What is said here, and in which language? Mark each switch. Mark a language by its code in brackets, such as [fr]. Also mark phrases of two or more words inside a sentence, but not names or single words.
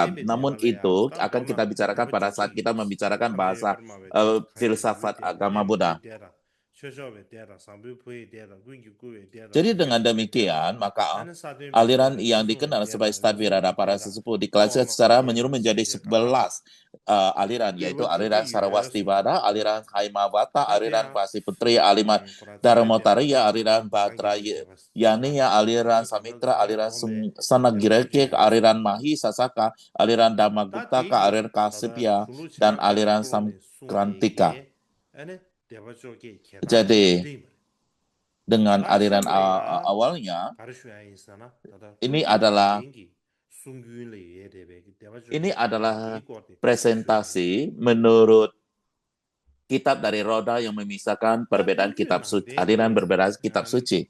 [id] Namun itu akan kita bicarakan pada saat kita membicarakan bahasa filsafat agama Buddha. Jadi dengan demikian, maka aliran yang dikenal sebagai Stadvirada para sesepuh diklasifikasikan secara menyeluruh menjadi 11 aliran, yaitu aliran Sarwastivada, aliran Haimavata, aliran Pasiputri, aliran Dharmottariya, aliran Bhadrayaniya, aliran Samitra, aliran Sanagireke, aliran Mahi Sasaka, aliran Dhammaguptaka, aliran Kasipya, dan aliran Samkrantika. Jadi dengan aliran awalnya ini adalah presentasi menurut kitab dari Roda yang memisahkan perbedaan kitab suci, aliran berbeda kitab suci.